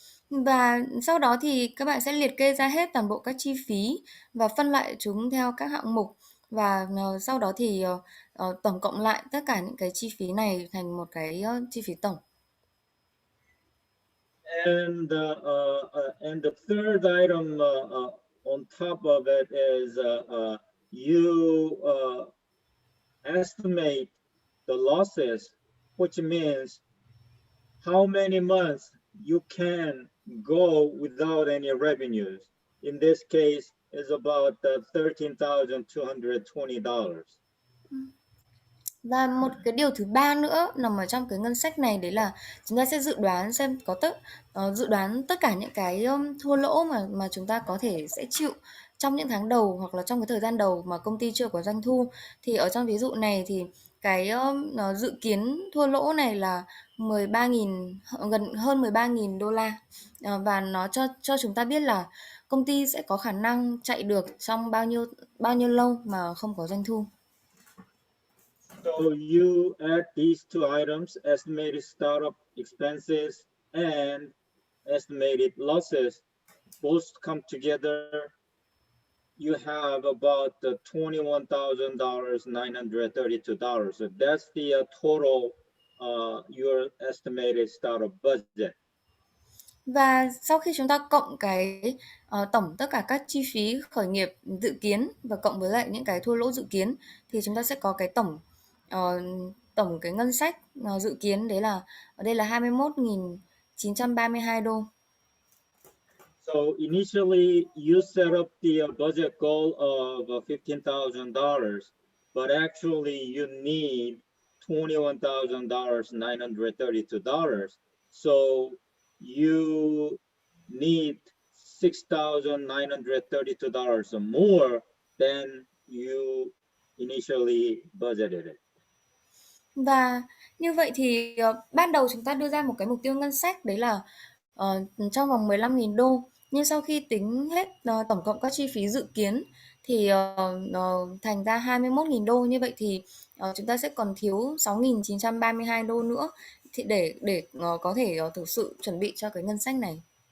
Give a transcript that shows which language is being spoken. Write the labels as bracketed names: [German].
[Vietnamese] Và sau đó thì các bạn sẽ liệt kê ra hết toàn bộ các chi phí và phân loại chúng theo các hạng mục, và sau đó thì tổng cộng lại tất cả những cái chi phí này thành một cái chi phí tổng. [English] And the third item on top of it is you estimate the losses, which means how many months you can go without any revenues. In this case, is about $13,220. [Vietnamese] Và một cái điều thứ ba nữa nằm ở trong cái ngân sách này, đấy là chúng ta sẽ dự đoán xem dự đoán tất cả những cái thua lỗ mà chúng ta có thể sẽ chịu trong những tháng đầu hoặc là trong cái thời gian đầu mà công ty chưa có doanh thu. Thì ở trong ví dụ này thì cái dự kiến thua lỗ này là 13.000, gần hơn 13.000 đô la. Và nó cho chúng ta biết là công ty sẽ có khả năng chạy được trong bao nhiêu lâu mà không có doanh thu. [English] So you add these two items, estimated startup expenses and estimated losses, both come together. You have about $21,932. So that's the total your estimated startup budget. [Vietnamese] Và sau khi chúng ta cộng tổng tất cả các chi phí khởi nghiệp dự kiến và cộng với lại những cái thua lỗ dự kiến thì chúng ta sẽ có cái tổng tổng cái ngân sách dự kiến đấy là ở đây là 21.932 đô. [English] So initially, you set up the budget goal of $15,000, but actually you need $21,932. So you need $6,932 more than you initially budgeted it. [Vietnamese] Và như vậy thì ban đầu chúng ta đưa ra một cái mục tiêu ngân sách đấy là trong vòng 15.000 đô. Nhưng sau khi tính hết tổng cộng các chi phí dự kiến thì thành ra 21.000 đô. Như vậy thì chúng ta sẽ còn thiếu 6.932 đô nữa thì để có thể thực sự chuẩn bị cho cái ngân sách này.